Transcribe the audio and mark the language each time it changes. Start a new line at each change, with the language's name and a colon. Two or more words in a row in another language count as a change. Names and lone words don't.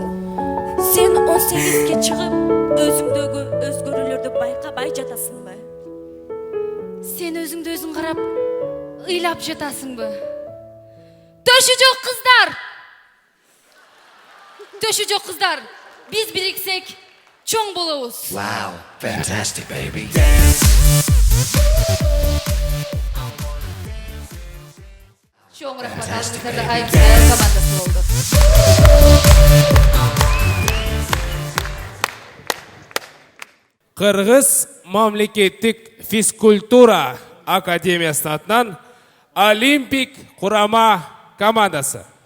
Kyrgyz: Сен 18-ге чыгып, өзүңдөгү өзгөрүүлөрдү байкабай жатасыңбы? Сен өзүңдү өзүң карап, ыйлап жатасыңбы? Төшү жок кыздар! Төшү жок кыздар! Биз бириксек, чоң болобуз.
English: Wow, fantastic baby.
Kyrgyz: Чоң рахмат алыңыздарда Айым Стайл командасы болду. Кыргыз мамлекеттик физкультура академиясынын атынан Олимпик курама командасы.